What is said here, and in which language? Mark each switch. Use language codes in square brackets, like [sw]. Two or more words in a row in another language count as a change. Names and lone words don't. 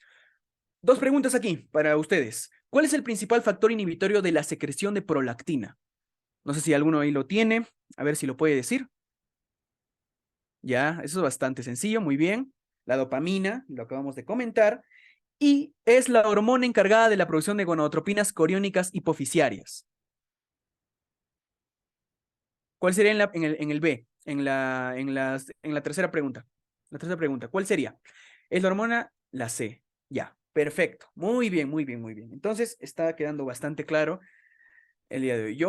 [es] Dos preguntas aquí para ustedes. ¿Cuál es el principal factor inhibitorio de la secreción de prolactina? No sé si alguno ahí lo tiene, a ver si lo puede decir. Ya, eso es bastante sencillo, muy bien. La dopamina, lo acabamos de comentar. Y es la hormona encargada de la producción de gonadotropinas coriónicas hipofisiarias. ¿Cuál sería en el B? En la tercera pregunta. La tercera pregunta, ¿cuál sería? Es la hormona, la C. Ya, perfecto. Muy bien, muy bien, muy bien. Entonces, está quedando bastante claro el día de hoy.